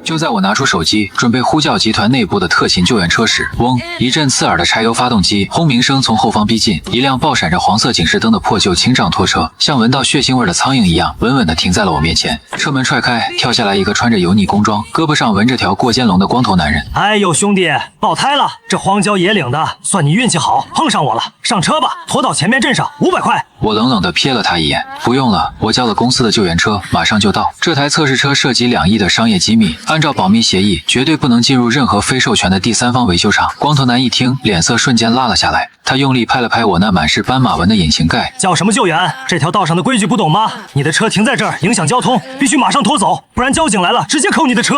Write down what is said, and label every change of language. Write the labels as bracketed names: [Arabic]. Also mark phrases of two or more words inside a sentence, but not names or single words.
[Chinese] 就在我拿出手機準備呼叫集團內部的特勤救援車時，嗡！一陣刺耳的柴油發動機轟鳴聲從後方逼近，一輛爆閃着黃色警示燈的破舊輕障拖車像聞到血腥味的蒼蠅一樣穩穩地停在了我面前。車門踹開，跳下來一個穿着油膩工裝、胳膊上紋着條過肩龍的光頭男人。哎呦兄弟，爆胎了！這荒郊野嶺的，算你运气好，碰上我了。上車吧，拖到前面镇上，500塊。我冷冷地瞥了他一眼，不用了，我叫了公司的救援車，馬上就到。這台測試車涉及2億的商業機密，按照保密協議，絕對不能進入任何非授權的第三方維修廠。光頭男一聽，臉色瞬間拉了下來，他用力拍了拍我那滿是斑馬紋的引擎蓋。叫什麼救援？這條道上的規矩不懂嗎？你的車停在這兒影響交通，必須馬上拖走，不然交警來了直接扣你的車。